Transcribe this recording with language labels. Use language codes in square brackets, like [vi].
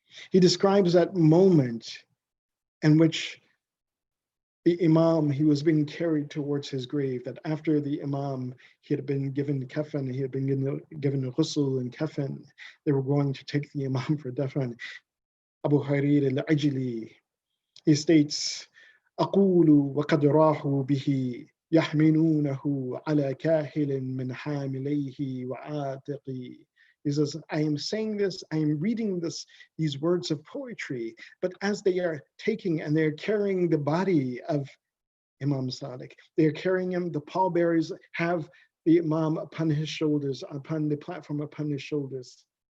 [en] He describes that moment in which the Imam, he was being carried towards his grave, that after the Imam, he had been given kafan, he had been given a ghusl and kafan, they were going to take the Imam for dafan. Abu Huraira al-Ajli, he states, [ar] أقول وقد راحوا به يحملونه على كاهل من حامليه وعاتقي. [en] He says, I am saying this, I am reading these words of poetry, but as they are taking and they're carrying the body of Imam Sadiq, they're carrying him, the pallbearers have the Imam upon his shoulders, upon the platform upon his shoulders.